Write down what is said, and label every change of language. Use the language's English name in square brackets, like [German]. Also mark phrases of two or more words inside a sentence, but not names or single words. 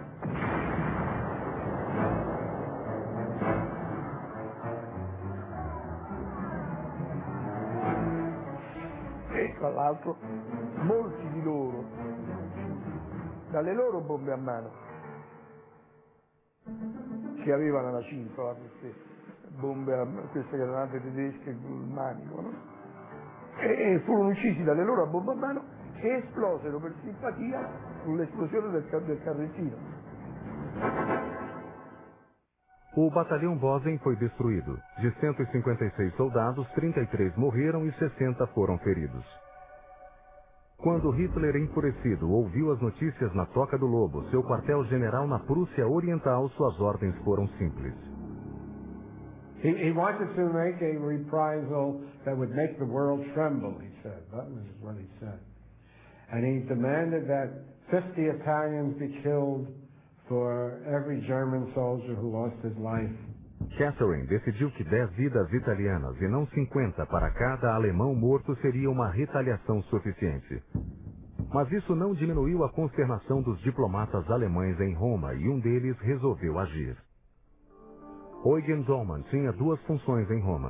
[Italian] E tra l'altro molti di loro, dalle loro bombe a mano, che avevano la cintola, queste bombe, queste granate tedesche, il manico, no? E furono uccisi dalle loro bombe a mano e esplosero per simpatia sull'esplosione del carrettino. [Portuguese] O batalhão Bozen foi destruído. De 156 soldados, 33 morreram e 60 foram feridos. Quando Hitler, enfurecido, ouviu as notícias na Toca do Lobo, seu quartel-general na Prússia Oriental, suas ordens foram simples. [English] He wanted to make a reprisal that would make the world tremble, he said. That was what he said. And he demanded that 50 Italians be killed for every German soldier who lost his life. [Portuguese] Catherine decidiu que 10 vidas italianas e não 50 para cada alemão morto seria uma retaliação suficiente. Mas isso não diminuiu a consternação dos diplomatas alemães em Roma e um deles resolveu agir. Eugen Dollmann tinha 2 funções em Roma.